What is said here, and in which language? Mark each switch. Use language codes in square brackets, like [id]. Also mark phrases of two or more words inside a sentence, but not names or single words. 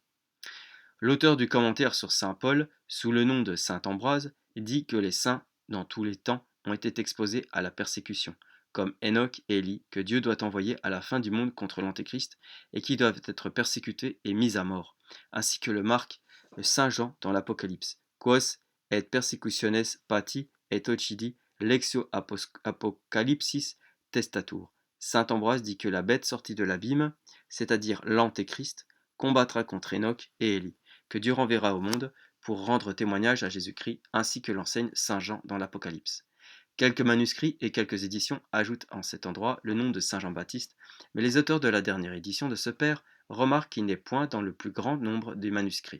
[fr] L'auteur du commentaire sur saint Paul, sous le nom de saint Ambroise, dit que les saints, dans tous les temps, ont été exposés à la persécution, comme Enoch et Élie, que Dieu doit envoyer à la fin du monde contre l'Antéchrist, et qui doivent être persécutés et mis à mort, ainsi que le marque saint Jean dans l'Apocalypse. [la] Quos et persecutiones pati et occidi lexio apocalypsis testatur. [fr] Saint Ambroise dit que la bête sortie de l'abîme, c'est-à-dire l'Antéchrist, combattra contre Enoch et Élie, que Dieu renverra au monde pour rendre témoignage à Jésus-Christ, ainsi que l'enseigne saint Jean dans l'Apocalypse. Quelques manuscrits et quelques éditions ajoutent en cet endroit le nom de saint Jean-Baptiste, mais les auteurs de la dernière édition de ce père remarquent qu'il n'est point dans le plus grand nombre des manuscrits.